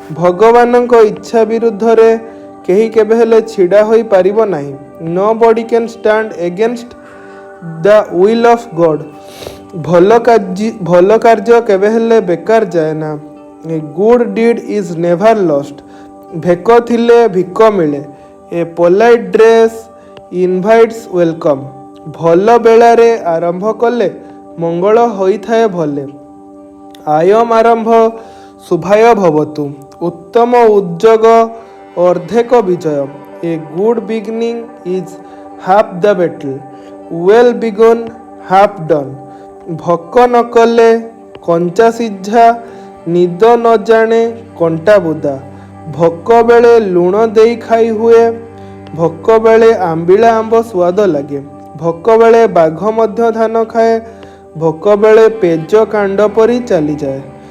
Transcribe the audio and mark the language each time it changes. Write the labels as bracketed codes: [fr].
[or] ଭଗବାନଙ୍କ ଇଚ୍ଛା ବିରୁଦ୍ଧରେ କେହି କେବେ ହେଲେ ଛିଡ଼ା ହୋଇପାରିବ ନାହିଁ. [en] Nobody can stand against the will of God. [or] ଭଲ କାର୍ଯ୍ୟ କେବେ ହେଲେ ବେକାର ଯାଏ ନା. [en] A good deed is never lost. [or] ଭେକ ଥିଲେ ଭିକ ମିଳେ. [en] A polite dress invites welcome. [or] ଭଲ ବେଳାରେ ଆରମ୍ଭ କଲେ ମଙ୍ଗଳ ହୋଇଥାଏ ଭଲେ. [sa] ଆୟମ ଆରମ୍ଭ ଶୁଭାୟ ଭବତୁ. [or] ଉତ୍ତମ ଉଦ୍ଯୋଗ ଅର୍ଦ୍ଧେକ ବିଜୟ. [en] A good beginning is half the battle. Well begun half done. [or] ଭକ ନ କଲେ କଞ୍ଚା ସିଝା, ନିଦ ନ ଜାଣେ କଣ୍ଟା ବୁଦା. ଭକ ବେଳେ ଲୁଣ ଦେଇ ଖାଇ ହୁଏ, ଭକ ବେଳେ ଆମ୍ବିଳା ଆମ୍ବ ସୁଆଦ ଲାଗେ. ଭକ ବେଳେ ବାଘ ମଧ୍ୟ ଧାନ ଖାଏ, ଭକ ବେଳେ ପେଜ କାଣ୍ଡ ପରି ଚାଲିଯାଏ.